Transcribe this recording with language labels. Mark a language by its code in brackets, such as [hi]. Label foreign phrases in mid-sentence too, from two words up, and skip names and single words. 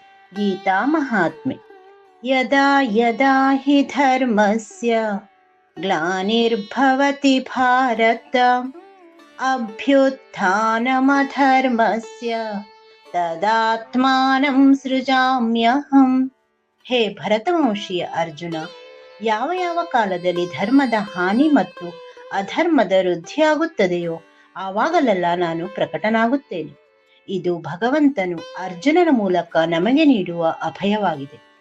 [kn] ಗೀತಾ ಮಹಾತ್ಮೆ. [sa] ಯದಾ ಯದಾ ಹಿ ಧರ್ಮಸ್ಯ ಗ್ಲಾನಿರ್ಭವತಿ ಭಾರತ ಅಭ್ಯುತ್ಥಾನಮಧರ್ಮಸ್ಯ ತದಾತ್ಮಾನಂ ಸೃಜಾಮ್ಯಹಂ. [kn] ಹೇ ಭರತವಂಶೀಯ ಅರ್ಜುನ, ಯಾವ ಯಾವ ಕಾಲದಲ್ಲಿ ಧರ್ಮದ ಹಾನಿ ಮತ್ತು ಅಧರ್ಮದ ವೃದ್ಧಿಯಾಗುತ್ತದೆಯೋ ಆವಾಗಲೆಲ್ಲ ನಾನು ಪ್ರಕಟನಾಗುತ್ತೇನೆ. ಇದು ಭಗವಂತನು ಅರ್ಜುನನ ಮೂಲಕ ನಮಗೆ ನೀಡುವ ಅಭಯವಾಗಿದೆ.